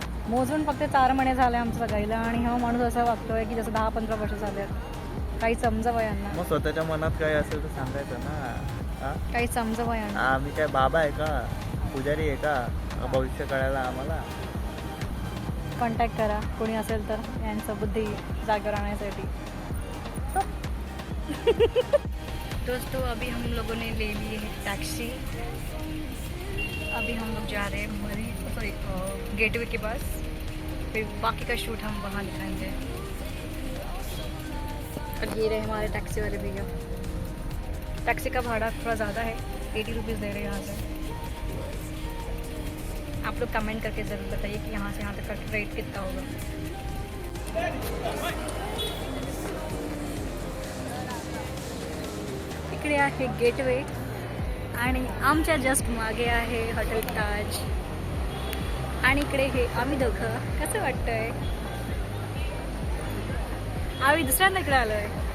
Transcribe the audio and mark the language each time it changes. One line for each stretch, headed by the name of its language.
Marathi: मोजून फक्त 4 महिने झाले आमचं सगळीला, आणि हा माणूस असं वागतोय की जसं 10-15 वर्ष झाले. काही समजव यांना. मग स्वतःच्या मनात काय असेल तर सांगायचं ना. काही समजव यांना. आम्ही काय बाबा आहे का, पुजारी आहे का भविष्य कळायला आम्हाला. कॉन्टॅक्ट करा कोणी असेल तर यांचं बुद्धी जागेवर आणण्यासाठी.
Hindi: दोस्तों, अभी हम लोगों ने ले ली है टैक्सी. अभी हम लोग जा रहे हैं गेटवे के पास. फिर बाकी का शूट हम वहाँ दिखाएंगे. और ये रहे हमारे टैक्सी वाले भैया. टैक्सी का भाड़ा थोड़ा ज़्यादा है, 80 रुपीज़ दे रहे हैं यहाँ से. आप लोग कमेंट करके ज़रूर बताइए कि यहाँ से यहाँ तक का रेट कितना होगा.
Marathi: इकडे आहे गेटवे आणि आमच्या जस्ट मागे आहे हॉटेल ताज. आणि इकडे हे आम्ही दोघं. कसं वाटतंय? आम्ही दुसऱ्यांदा इकडे आलोय.